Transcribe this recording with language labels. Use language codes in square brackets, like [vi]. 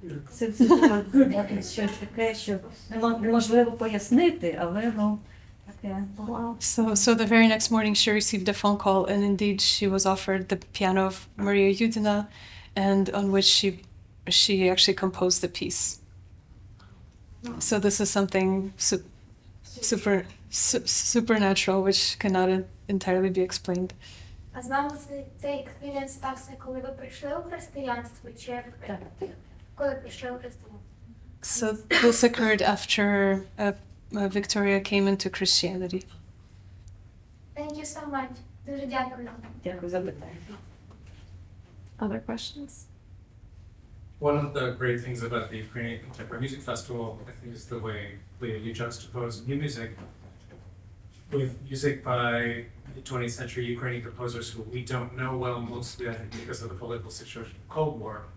[uk] Це щось таке, що неможливо пояснити, але таке. [en] So the very next morning she received a phone call, and indeed she was offered the piano of Maria Yudina, and on which she actually composed the piece. So this is something supernatural, which cannot entirely be explained. [uk] А з вами цей експірієнс стався, коли ви прийшли у християнство, чи коли прийшли у християнство? [en] So this occurred after Victoria came into Christianity. Thank you so much. [uk] Дуже дякую. Дякую за питання. [en] Other questions? One of the great things about the Ukrainian Contemporary Music Festival, I think, is the way, Leah, you juxtapose new music with music by 20th century Ukrainian composers who we don't know well, mostly I think because of the political situation of the Cold War.